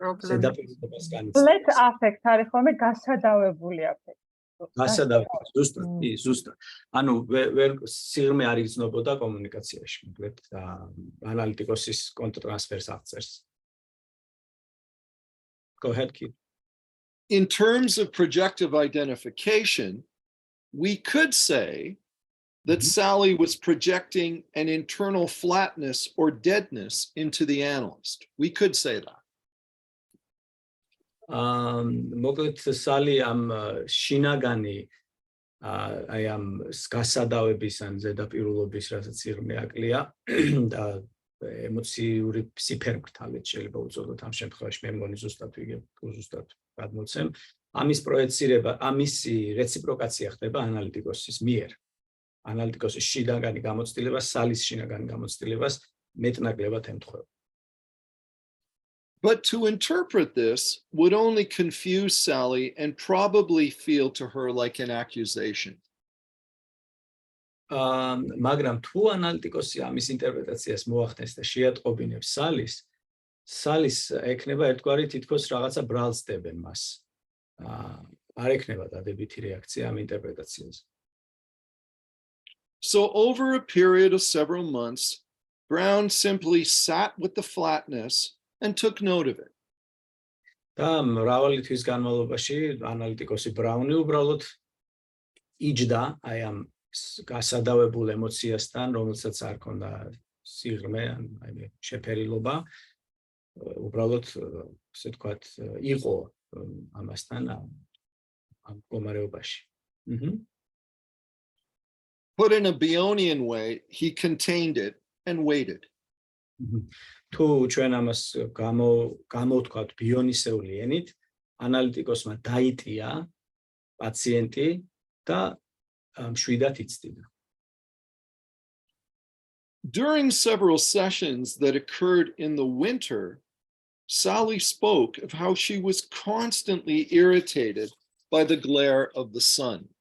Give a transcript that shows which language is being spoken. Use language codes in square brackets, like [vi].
[ka] ზედაპირულობას განიცდის. Let affect არის ხოლმე გასადავებული affect. გასადავებული, ზუსტად. ანუ ვერ სიღრმე არ იგრძნობოდა კომუნიკაციაში, მოკლედ ანალიტიკოსის კონტრტრანსფერს აღწერს. [en] Go ahead, Keith. In terms of projective identification, we could say that Sally was projecting an internal flatness or deadness into the analyst. We could say that. [ka] მოკლედ Sally am შინაგანი აი ამ გასადავების ან ზედაპირულობის რასაც სიღრმე აკლია და ემოციური ფსიფერმკრთალით შეიძლება უწოდოთ ამ შემთხვევაში მე მგონი ზუსტად ვიგებ ზუსტად გადმოცემ ამის პროექცირება ამისი რეციპროკაცია ხდება ანალიტიკოსის მიერ ანალიტიკოსის შინაგანი გამოცდილება სალის შინაგანი გამოცდილებას მეტნაკლებად ემთხვევა. [en] But to interpret this would only confuse Sally and probably feel to her like an accusation. [ka] მაგრამ თუ ანალიტიკოსი ამის ინტერპრეტაციას მოახდენს და შეატყობინებს სალის ექნება ერთგვარი თითქოს რაღაცა ბრალს დებენ მას. არ ექნება დადებითი რეაქცია ამ ინტერპრეტაციაზე. [en] So over a period of several months, Brown simply sat with the flatness and took note of it. [ka] და მრავალი თვის განმავლობაში ანალიტიკოსი ბრაუნი უბრალოდ იჯდა აი ამ გასადავებულ ემოციასთან, რომელსაც არ ქონდა სიღრმე, აი შეფერილობა, უბრალოდ ასე ვთქვათ, იყო ამასთან ამ მდგომარეობაში. [en] Put in a Bionian way, he contained it and waited. [ka] თუ ჩვენ ამას გამოვთქვათ ბიონისეული ენით, ანალიტიკოსმა დაიტია პაციენტი და მშვიდად იცდიდა. [en] During several sessions that occurred in the winter, Sally spoke of how she was constantly irritated by the glare of the sun.